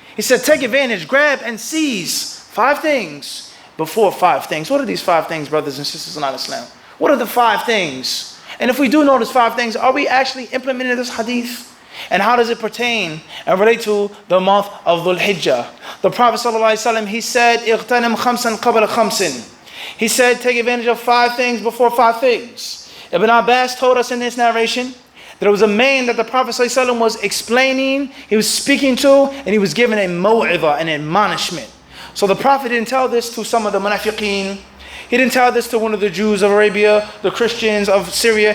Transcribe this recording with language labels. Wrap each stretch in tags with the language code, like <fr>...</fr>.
<en>He said, take advantage, grab and seize 5 things before 5 things. What are these 5 things, brothers and sisters in Islam? What are the 5 things? And if we do know these 5 things, are we actually implementing this hadith? And how does it pertain and relate to the month of Dhul Hijjah? The Prophet ﷺ, he said,</en> <ar>اغتنم خمسا قبل خمس.</ar> <en>He said, take advantage of 5 things before 5 things. Ibn Abbas told us in this narration that there was a man that the Prophet ﷺ was explaining, he was speaking to, and he was given a maw'idha, an admonishment. So the Prophet didn't tell this to some of the munafiqeen. He didn't tell this to one of the Jews of Arabia, the Christians of Syria.</en>